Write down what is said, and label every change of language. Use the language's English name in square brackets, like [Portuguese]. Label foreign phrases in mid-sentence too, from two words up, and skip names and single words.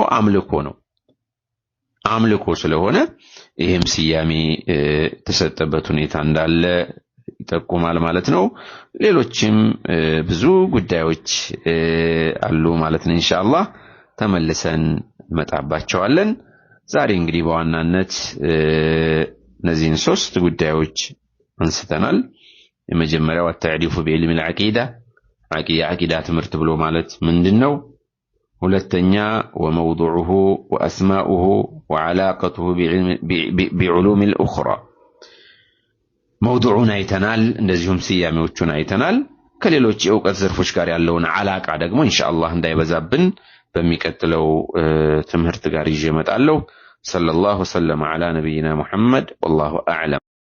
[Amharic] አምልኮ ነው። አምልኮ ስለሆነ ይሄም ስያሜ ተሰጠበት ሁኔታ እንዳለ ይጠቁማል ማለት ነው። ሌሎችም ብዙ ጉዳዮች አሉ ማለት ነው። ኢንሻአላህ ተመልሰን መጣባቸዋለን። ዛሬ እንግዲህ በዋናነት እነዚህን ሶስት ጉዳዮች አንስተናል። የመጀመሪያው [Arabic] التعريف بعلم العقيدة [Amharic] አቂዳ ትምህርት ብሎ ማለት ምንድነው? ሁለተኛ [Arabic] وموضوعه واسماؤه وعلاقته بعلوم الاخرى موضوعنا [Amharic] አይተናል። እንደዚሁም ስያሜዎቹን አይተናል። ከሌሎች የዕውቀት ዘርፎች ጋር ያለውን አላቃ ደግሞ ኢንሻአላህ እንዳይበዛብን በሚቀጥለው ትምህርት ጋር ይዤ እመጣለሁ። [Arabic] صلى الله على نبينا محمد والله أعلم።